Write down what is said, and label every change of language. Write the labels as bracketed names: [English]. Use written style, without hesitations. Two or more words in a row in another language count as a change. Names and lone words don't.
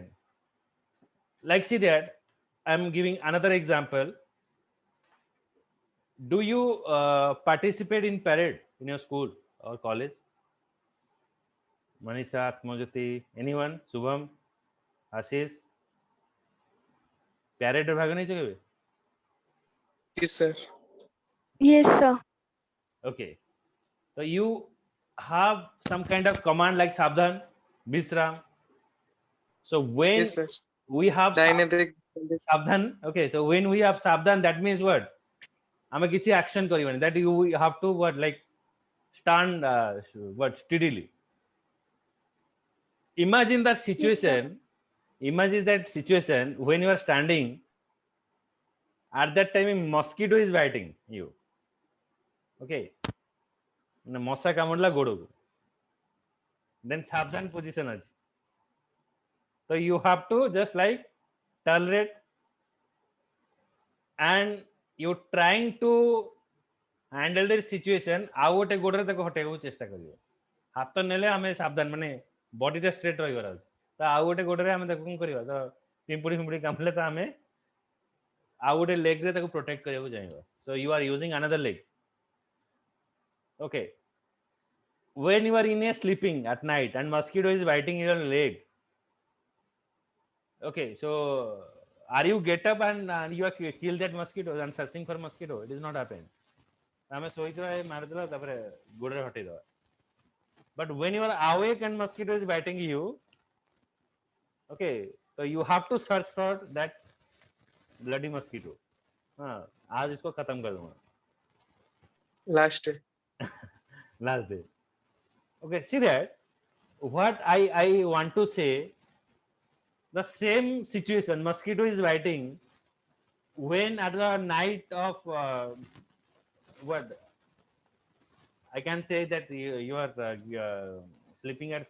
[English] Like see that I'm giving another example. Do you participate in parade in your school or college? Manisha, Atmajyoti, anyone? [Hindi] Subham, Ashish? Parade भाग नहीं चाहिए? [English] Yes, sir. Yes, sir. Okay. So you have some kind of command like Sabdhan, Bisram. So when Yes, sir. we have Dynamic. Sabdhan, okay. So when we have Sabdhan, that means what? [Odia] ଆମେ କିଛି action କରିବାନି. [English] That you have to what like stand what steadily. Imagine that situation. Imagine that situation when you are standing. At that time, a mosquito is biting you. [Odia] Okay. ମଶା କାମୁଡିଲା ଗୋଡକୁ. [English] Then Sabdhan position ଅଛି. So you have to just like tolerate, and you're trying to handle the situation [Odia] ଆଉ ଗୋଟେ ଗୋଡରେ ତାକୁ ହଟେଇବାକୁ ଚେଷ୍ଟା କରିବ ହାତ ନେଲେ ଆମେ ସାବଧାନ ମାନେ [English] bodyଟା straight [Odia] ରହିବାର ଅଛି ତ ଆଉ ଗୋଟେ ଗୋଡରେ ଆମେ ତାକୁ କଣ କରିବା ତ ପିମ୍ପୁଡି ଫିମ୍ପୁଡି କାମୁଡ଼ିଲେ ତ ଆମେ ଆଉ ଗୋଟେ ଲେଗରେ ତାକୁ ପ୍ରୋଟେକ୍ଟ କରିବାକୁ ଚାହିଁବା [English] so you are using another leg okay when you are in a sleeping at night and mosquito is biting your leg okay so are you get up and you are kill that mosquito and searching for mosquito it is not happen [Odia] ଆମେ ଶୋଇଥିବା ମାରିଦେଲା ତାପରେ ଗୋଡରେ ହଟେଇଦେବା [English] but when you are awake and mosquito is biting you okay so you have to search for that bloody mosquito [Hindi] हाँ आज इसको खत्म कर दूंगा [English] Last day. last day okay see that what I want to say the same situation mosquito is biting when at the night of what I can say that you are sleeping at